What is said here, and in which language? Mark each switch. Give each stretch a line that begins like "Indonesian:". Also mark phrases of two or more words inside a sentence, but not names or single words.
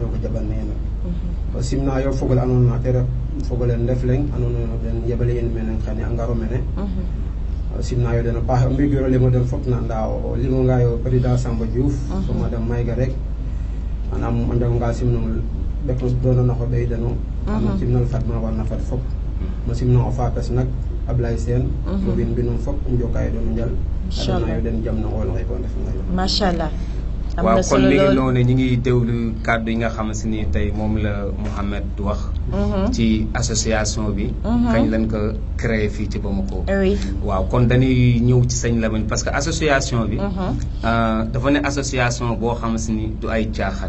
Serer: rogo jaɓan neene o simnayo fogole andoona te ref fogole Ndefleng andoona den yeɓale in mene xane a ngaro mene o simnayo den a paax o mbigiro limo den fop na ndaa o limongayo président Samba Diouf fo madame Maïga rek manam o njaganga simnong bekko dono na ko ɓey dano ano simnal fatma warna fat fop mo simna o fakas nak Ablaye Sène fo bin binum fop njokaay doon njal adana yo den jam na wol ngay ko def ngay machallah
Wolof: waaw kon mi ngi noonu ñi ngi déglu kàddu yi nga xam si ni tey moom la Mouhamed wax ci association bi kañ lañ ko créé fii ci Bamako waaw kon dañuy ñëw ci sëñ Lamine
French: parce que
Wolof: association bi dafa ne association boo xam si ni du ay caaxaan